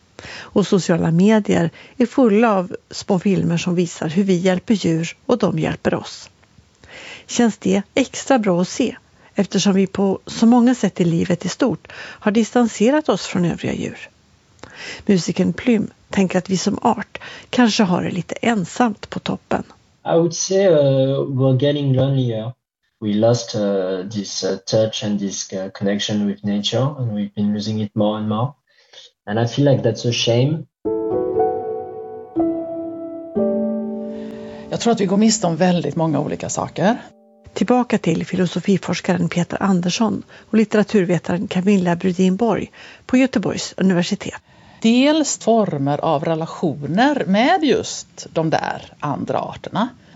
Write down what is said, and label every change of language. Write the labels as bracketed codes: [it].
[sv] Och sociala medier är fulla av små filmer som visar hur vi hjälper djur och de hjälper oss. Känns det extra bra att se? Eftersom vi på så många sätt i livet i stort har distanserat oss från övriga djur. Musikern Plym tänker att vi som art kanske har det lite ensamt på toppen. [en] I would say we're getting lonelier. We lost this touch and this connection with nature and we've been losing it more and more. And I feel like that's a shame. [sv] Jag tror att vi går miste om väldigt många olika saker. Tillbaka till filosofiforskaren Peter Andersson och litteraturvetaren Camilla Brudinborg på Göteborgs universitet. Dels former av relationer med just de där andra arterna.